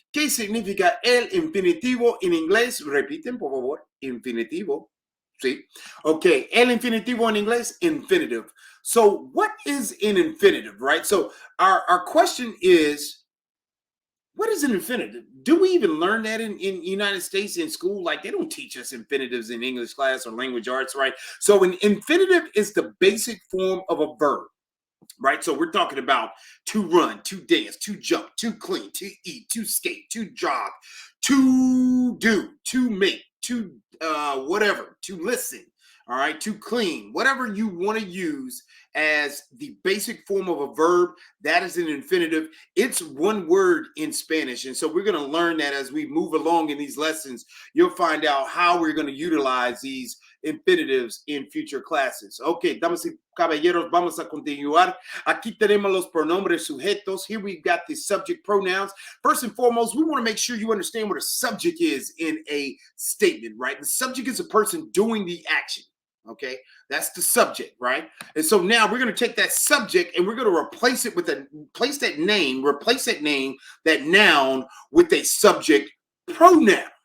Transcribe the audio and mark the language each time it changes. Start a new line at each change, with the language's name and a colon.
Spanish: ¿Qué significa el infinitivo en inglés? Repiten, por favor. Infinitivo. Sí. Okay, el infinitivo en inglés, infinitive.
English: So what is an infinitive, right? So our question is, what is an infinitive? Do we even learn that in United States in school? Like, they don't teach us infinitives in English class or language arts, right? So an infinitive is the basic form of a verb, right? So we're talking about to run, to dance, to jump, to clean, to eat, to skate, to jog, to do, to make, to whatever, to listen, all right, to clean, whatever you want to use as the basic form of a verb, that is an infinitive. It's one word in Spanish. And so we're going to learn that as we move along in these lessons. You'll find out how we're going to utilize these infinitives in future classes.
Spanish: Okay, damas y caballeros, vamos a continuar. Aquí tenemos los pronombres sujetos.
English: Here we've got the subject pronouns. First and foremost, we want to make sure you understand what a subject is in a statement, right? The subject is a person doing the action. Okay, that's the subject, right? And so now we're going to take that subject and we're going to replace it with replace that name, that noun with a subject pronoun.